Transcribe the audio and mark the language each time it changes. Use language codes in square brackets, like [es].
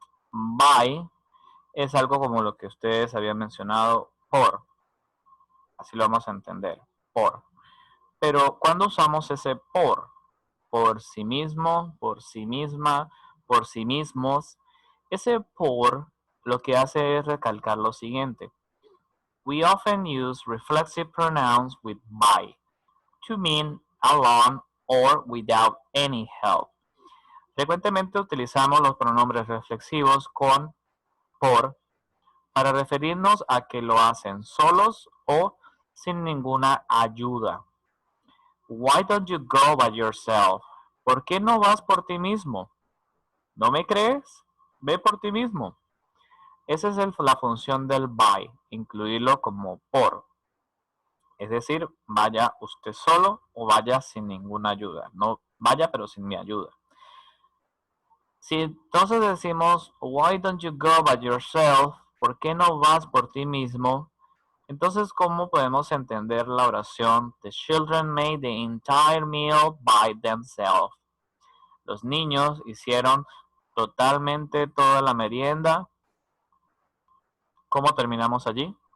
[es] By es algo como lo que ustedes habían mencionado, por. Así lo vamos a entender, por. Pero ¿cuándo usamos ese por? Por sí mismo, por sí misma, por sí mismos. Ese por lo que hace es recalcar lo siguiente. [en] We often use reflexive pronouns with by to mean alone or without any help. [es] Frecuentemente utilizamos los pronombres reflexivos con por para referirnos a que lo hacen solos o sin ninguna ayuda. [en] Why don't you go by yourself? [es] ¿Por qué no vas por ti mismo? ¿No me crees? Ve por ti mismo. Esa es la función del by, incluirlo como por. Es decir, vaya usted solo o vaya sin ninguna ayuda. No vaya pero sin mi ayuda. Si entonces decimos, [en] why don't you go by yourself? [es] ¿Por qué no vas por ti mismo? Entonces, ¿cómo podemos entender la oración? [en] The children made the entire meal by themselves. [es] Los niños hicieron totalmente toda la merienda. ¿Cómo terminamos allí?